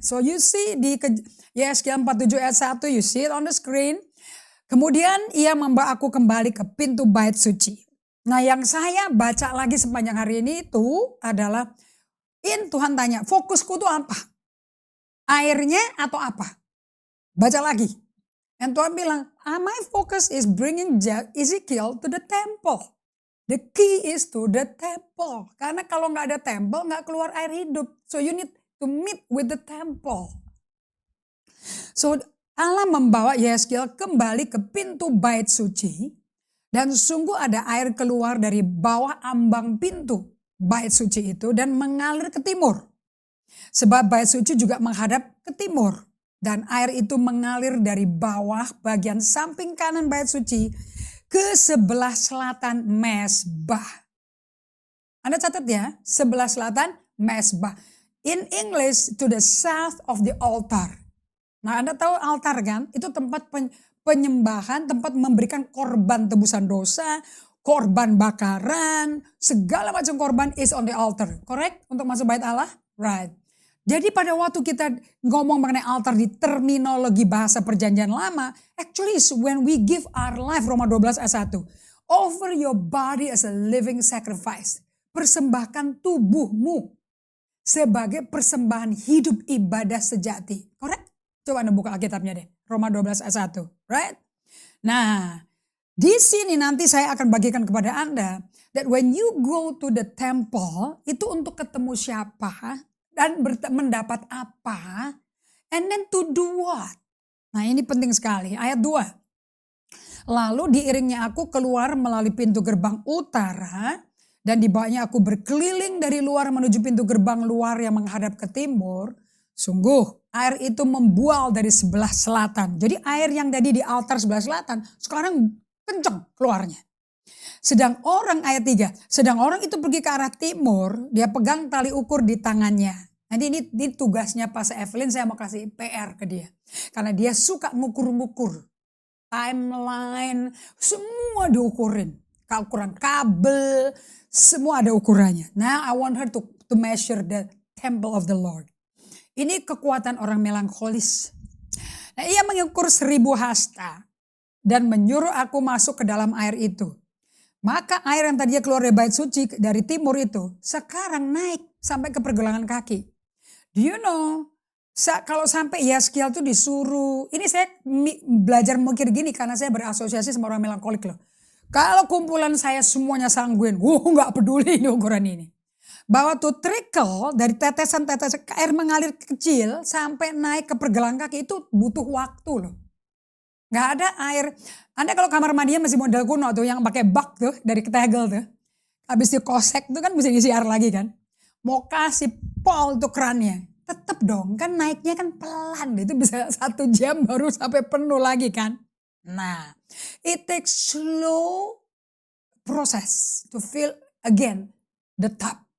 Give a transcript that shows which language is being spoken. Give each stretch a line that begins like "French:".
English: So you see
Indonesian: di Yesaya 47 ayat 1,
English: you see it on the screen.
Indonesian: Kemudian ia membawa aku kembali ke pintu bait suci. Nah yang saya baca lagi sepanjang hari ini itu adalah, Tuhan tanya, fokusku itu apa? Airnya atau apa? Baca lagi. Dan Tuhan bilang,
English: my focus is bringing Ezekiel to the temple. The key is to the temple.
Indonesian: Karena kalau nggak ada temple, nggak keluar air hidup.
English: So you need to meet with the temple.
Indonesian: So Allah membawa Yeskiel kembali ke pintu bait suci. Dan sungguh ada air keluar dari bawah ambang pintu bait suci itu dan mengalir ke timur. Sebab bait suci juga menghadap ke timur. Dan air itu mengalir dari bawah bagian samping kanan bait suci ke sebelah selatan mezbah. Anda catat ya, sebelah selatan mezbah.
English: In English, to the south of the altar.
Indonesian: Nah Anda tahu altar kan? Itu tempat penyembahan, tempat memberikan korban tebusan dosa, korban bakaran, segala macam korban
English: is on the altar.
Indonesian: Correct? Untuk masuk bait Allah? Right. Jadi pada waktu kita ngomong mengenai altar di terminologi bahasa perjanjian lama,
English: actually is when we give our life,
Indonesian: Roma 12 ayat 1.
English: Offer your body as a living sacrifice.
Indonesian: Persembahkan tubuhmu sebagai persembahan hidup ibadah sejati. Correct? Coba Anda buka Alkitabnya deh. Roma 12 ayat 1. Right? Nah, di sini nanti saya akan bagikan kepada Anda
English: that when you go to the temple,
Indonesian: itu untuk ketemu siapa? Dan mendapat apa,
English: and then to do what?
Indonesian: Nah ini penting sekali, ayat 2. Lalu diiringnya aku keluar melalui pintu gerbang utara, dan dibawanya aku berkeliling dari luar menuju pintu gerbang luar yang menghadap ke timur. Sungguh air itu membual dari sebelah selatan. Jadi air yang tadi di altar sebelah selatan, sekarang kenceng keluarnya. Sedang orang ayat 3, sedang orang itu pergi ke arah timur, dia pegang tali ukur di tangannya. Nanti ini tugasnya Pas Evelyn, saya mau kasih PR ke dia. Karena dia suka ngukur-ngukur. Timeline, semua diukurin. Ukuran kabel, semua ada ukurannya.
English: Now I want her to measure the temple of the Lord.
Indonesian: Ini kekuatan orang melankolis. Nah ia mengukur 1000 hasta dan menyuruh aku masuk ke dalam air itu. Maka air yang tadinya keluar dari bait suci dari timur itu sekarang naik sampai ke pergelangan kaki.
English: Do you know,
Indonesian: kalau sampai Yeskiel tuh disuruh, ini saya belajar mikir gini karena saya berasosiasi sama orang melankolik loh. Kalau kumpulan saya semuanya sangguin, nggak peduli ini ukuran ini. Bahwa tuh trickle dari tetesan-tetesan air mengalir kecil sampai naik ke pergelangan kaki itu butuh waktu loh. Gak ada air. Anda kalau kamar mandinya masih model kuno tuh yang pakai bak tuh dari Tegel tuh. Habis dikosek tuh kan bisa ngisi air lagi kan. Mau kasih pol tuh kerannya. Tetep dong kan naiknya kan pelan. Itu bisa 1 jam baru sampai penuh lagi kan.
English: Nah it takes slow process to fill again the tub.